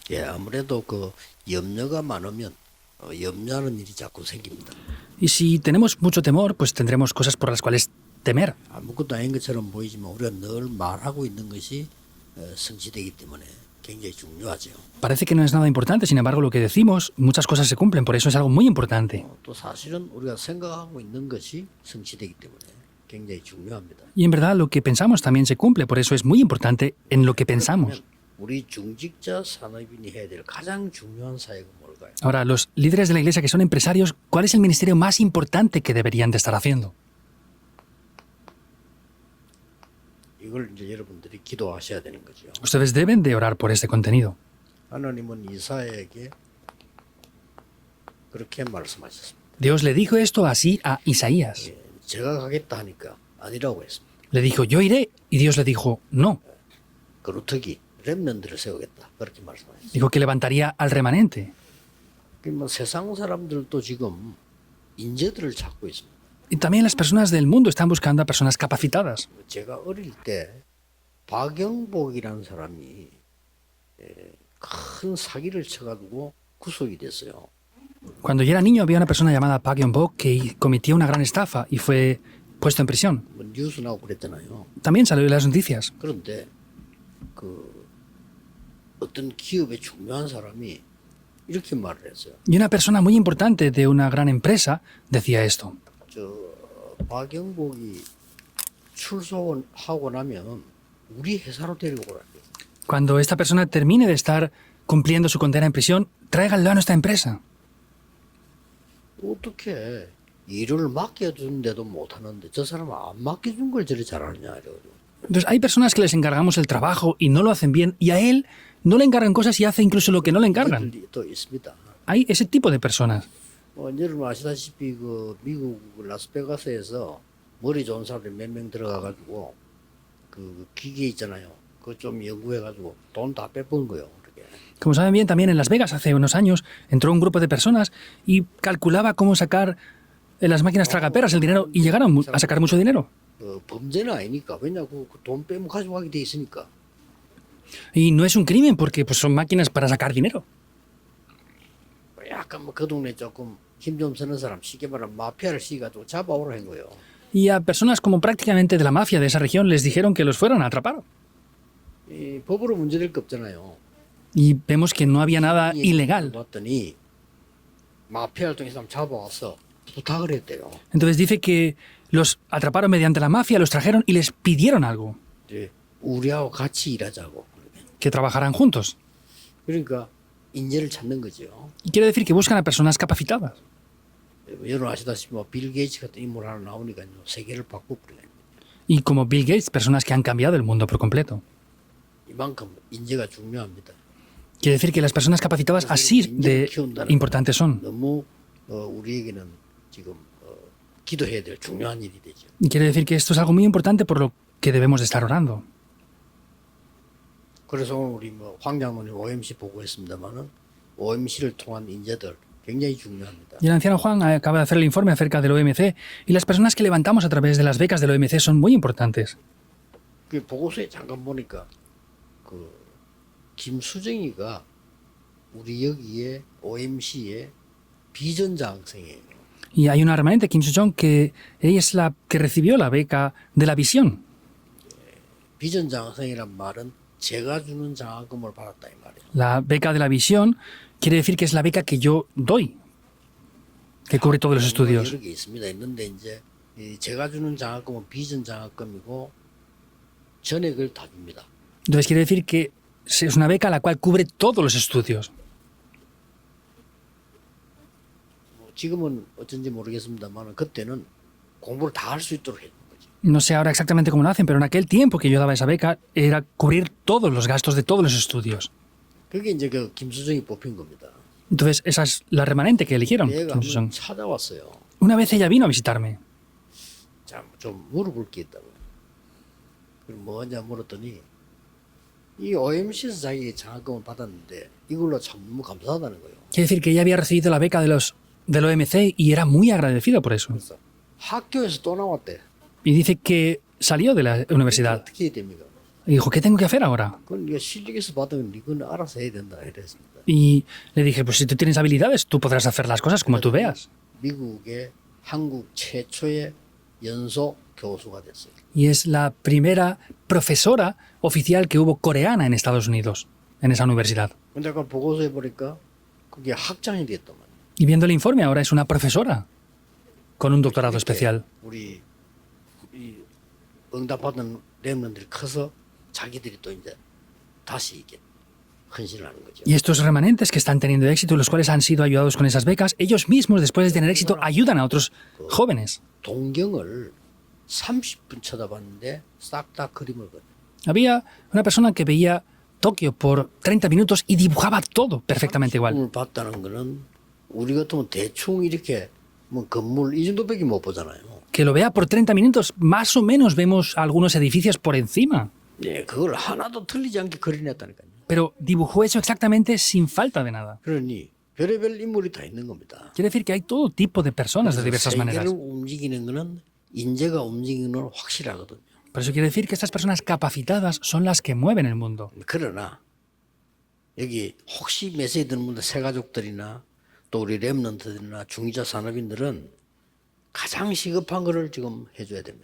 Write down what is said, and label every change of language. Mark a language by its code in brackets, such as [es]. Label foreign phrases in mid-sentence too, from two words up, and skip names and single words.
[ko] 예, 아무래도 그 염려가 많으면 염려하는 일이 자꾸 생깁니다. [es] Y si tenemos mucho temor, pues tendremos cosas por las cuales temer. [ko] 아무것도 아닌 것처럼 보이지만 우리가 늘 말하고 있는 것이 성취되기 때문에 굉장히 중요하죠. [es] Parece que no es nada importante, sin embargo, lo que decimos, muchas cosas se cumplen, por eso es algo muy importante. [ko] 또 사실은 우리가 생각하고 있는 것이 성취되기 때문에 굉장히 중요합니다. [es] Y en verdad, lo que pensamos también se cumple, por eso es muy importante en lo que pensamos. [ko] 우리 중직자 산업인이 해야 될 가장 중요한 사역은 뭘까요? [es] Ahora, los líderes de la iglesia que son empresarios, ¿cuál es el ministerio más importante que deberían de estar haciendo? [ko] 이걸 이제 여러분들이 기도하셔야 되는 거죠. [es] Ustedes deben de orar por este contenido. [ko] 하나님은 이사야에게 그렇게 말씀하셨습니다. [es] Dios le dijo esto así a Isaías. [ko] 예, 제가 가겠다 하니까 아니라고 했습니다. [es] Le dijo, yo iré, y Dios le dijo, no. [ko] 그루터기 렘넌트를 세우겠다 그렇게 말씀하셨어요. [es] Dijo que levantaría al remanente. [ko] 뭐 세상 사람들도 지금 인재들을 찾고 있습니다. [es] Y también las personas del mundo están buscando a personas capacitadas. [ko] 제가 어릴 때 박영복이라는 사람이 큰 사기를 쳐가지고 구속이 됐어요. [es] Cuando yo era niño había una persona llamada Park Yong-bok que cometió una gran estafa y fue puesto en prisión. [ko] 뭐 뉴스 나오고 그랬잖아요. [es] También salió en las noticias. [ko] 그런데 그 어떤 기업의 중요한 사람이 이렇게 말을 했어요. [es] Y una persona muy importante de una gran empresa decía esto. [ko] 저 박영복이 출소하고 나면 우리 회사로 데리고 오라. [es] Cuando esta persona termine de estar cumpliendo su condena en prisión, tráiganlo a nuestra empresa. [ko] 어떻게 일을 맡겨준데도 못하는데 저 사람은 안 맡겨준 걸 저리 잘하느냐 이러고. [es] Entonces hay personas que les encargamos el trabajo y no lo hacen bien, y a él no le encargan cosas y hace incluso lo que no le encargan. [ko] 또 있습니다. [es] Hay ese tipo de personas. [ko] 여러분 아시다시피 그 미국 라스베가스에서 머리 좋은 사람들 몇 명 들어가가지고 그 기계 있잖아요. 그거 좀 연구해가지고 돈 다 빼본 거예요. 그렇게. [es] Como saben bien, también en Las Vegas hace unos años entró un grupo de personas y calculaba cómo sacar en las máquinas tragaperras el dinero y llegaron a sacar mucho dinero. [ko] 범죄는 아니니까 왜냐고 돈 빼면 가져가게 돼 있으니까. [es] Y no es un crimen porque pues, son máquinas para sacar dinero. [ko] 약간 뭐 그 동네 조금 힘 좀 쓰는 사람 쉽게 말하면 마피아를 시가지고 잡아오라 한 거예요. [es] Y a personas como prácticamente de la mafia de esa región les dijeron que los fueran a atrapar. [ko] 이 법으로 문제될 거 없잖아요. [es] Y vemos que no había nada ilegal. [ko] 봤더니 마피아를 통해서 사람 잡아와서 부탁을 했대요. [es] Entonces dice que los atraparon mediante la mafia, los trajeron y les pidieron algo, [ko] 이제 우리하고 같이 일하자고. [es] que trabajaran juntos. [ko] 그러니까 인재를 찾는 거죠. [es] Y quiere decir que buscan a personas capacitadas. [ko] 여러분 아시다시피 빌 게이츠 같은 인물 하나 나오니까요. 세계를 바꾸고 그래요. [es] Y como Bill Gates, personas que han cambiado el mundo por completo. [ko] 이만큼 인재가 중요합니다. [es] Quiere decir que las personas capacitadas así de importantes son. [ko] 너무 우리에게는 지금 기도해야 될 중요한 일이 되죠. [es] Y quiere decir que esto es algo muy importante por lo que debemos de estar orando. [ko] 그래서 오늘 우리 황 장로님 OMC 보고했습니다만은 OMC를 통한 인재들 굉장히 중요합니다. [es] Y el anciano Juan acaba de hacer el informe acerca del OMC y las personas que levantamos a través de las becas del OMC son muy importantes. [ko] 그 보고서에 잠깐 보니까 그 김수정이가 우리 여기에 OMC의 비전장학생이에요. [es] Y hay una remanente, Kim Soo-jong, que ella es la que recibió la beca de la visión. [ko] 비전장학생이란 말은 제가 주는 장학금을 받았다 이 말이에요. [es] La beca de la visión quiere decir que es la beca que yo doy, que cubre todos los estudios. [ko] 여러 개 있습니다. 있는데 이제 제가 주는 장학금은 비전장학금이고 전액을 다 줍니다. [es] Entonces quiere decir que es una beca la cual cubre todos los estudios. [ko] 지금은 어쩐지 모르겠습니다만 그때는 공부를 다 할 수 있도록 했던 거죠. [es] No sé ahora exactamente cómo lo hacen, pero en aquel tiempo que yo daba esa beca era cubrir todos los gastos de todos los estudios. [ko] 그게 이제 그 김수정이 뽑힌 겁니다. [es] Entonces esa es la remanente que eligieron, [ko] 얘가 [es] Kim Soo-jong. [ko] 한번 찾아왔어요. [es] Una vez ella vino a visitarme. [ko] 자, 좀 물어볼 게 있다고. 그럼 뭐냐 물었더니 이 OMC에서 자기 장학금을 받았는데 이걸로 참 너무 감사하다는 거예요. [es] Quiere decir que ella había recibido la beca del OMC y era muy agradecida por eso. [ko] 그래서 학교에서 또 나왔대. [es] Y dice que salió de la universidad. [ko] 어떻게 됩니까? [es] Y dijo, ¿qué tengo que hacer ahora? [ko] 그건 네가 실력에서 받으면 이건 알아서 해야 된다 이랬습니다. [es] Y le dije, pues si tú tienes habilidades, tú podrás hacer las cosas como tú veas. [ko] 미국의 한국 최초의 연소 교수가 됐어요. [es] Y es la primera profesora oficial que hubo coreana en Estados Unidos, en esa universidad. [ko] 근데 아까 보고서에 보니까 그게 학장이 됐더만. [es] Y viendo el informe, ahora es una profesora con un doctorado especial. [ko] 우리 이 응답받은 렘넌들이 커서 자기들이 또 이제 다시 이게 헌신을 하는 거죠. [es] Y estos remanentes que están teniendo éxito y los cuales han sido ayudados con esas becas, ellos mismos, después de tener éxito, ayudan a otros jóvenes. [ko] 동경을 30분 쳐다봤는데 싹 다 그림을 그려. [es] Había una persona que veía Tokio por 30 minutos y dibujaba todo perfectamente igual. [ko] 30분을 봤다는 거는 우리 같으면 대충 이렇게 뭐 건물 이 정도밖에 못 보잖아요. [es] Que lo vea por 30 minutos, más o menos vemos algunos edificios por encima. [ko] 예, 그걸 하나도 틀리지 않게 그려냈다니까요. [es] Pero dibujó eso exactamente sin falta de nada. [ko] 그러니 별의별 인물이 다 있는 겁니다. [es] Quiere decir que hay todo tipo de personas de diversas [ko] 세계를 [es] maneras. [ko] 움직이는 거는 인재가 움직이는 건 확실하거든요. [es] Por eso quiere decir que estas personas capacitadas son las que mueven el mundo. [ko] 그러나 여기 혹시 메시지 드는 분들 새가족들이나 또 우리 랩런트들이나 중위자 산업인들은 가장 시급한 거를 지금 해줘야 됩니다.